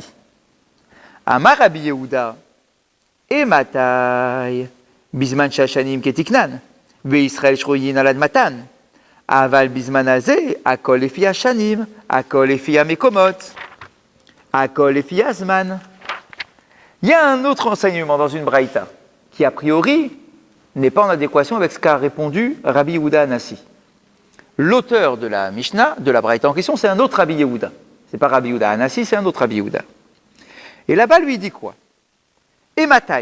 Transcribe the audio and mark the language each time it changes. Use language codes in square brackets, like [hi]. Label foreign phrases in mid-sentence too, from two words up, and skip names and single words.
[he] אמר רבי יהודה, אימתי, בזמן שהשנים כתיקנן, וישראל שרויין על אדמתן, אבל בזמן הזה, הכל לפי השנים, הכל לפי המקומות, הכל לפי הזמן. [fr] Il y a un autre enseignement dans une braïta qui, a priori, n'est pas en adéquation avec ce qu'a répondu Rabbi Yehuda Anassi. L'auteur de la Mishnah, de la braïta en question, c'est un autre Rabbi Yehuda. C'est pas Rabbi Yehuda Anassi, c'est un autre Rabbi Yehuda. Et là-bas, lui, il dit quoi? Ematai.